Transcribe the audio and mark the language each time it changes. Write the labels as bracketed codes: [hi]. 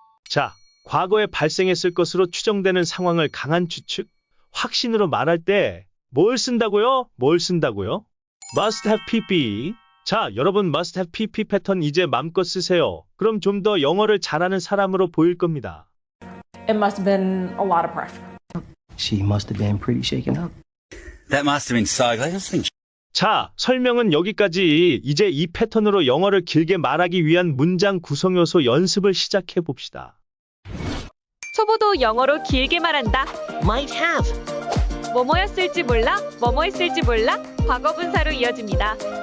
[ko] 자, 과거에 발생했을 것으로 추정되는 상황을 강한 추측, 확신으로 말할 때 뭘 쓴다고요? 뭘 쓴다고요? must have pp. 자, 여러분 must have pp 패턴 이제 맘껏 쓰세요. 그럼 좀 더 영어를 잘하는 사람으로 보일 겁니다. [en] It must have been a lot of pressure. She must have been pretty shaken up. That must have been so glad. [ko] 자, 설명은 여기까지. 이제 이 패턴으로 영어를 길게 말하기 위한 문장 구성 요소 연습을 시작해 봅시다. 초보도 영어로 길게 말한다. [en] Might have. [ko] 뭐뭐였을지 몰라. 뭐뭐 했을지 몰라. 과거 분사로 이어집니다.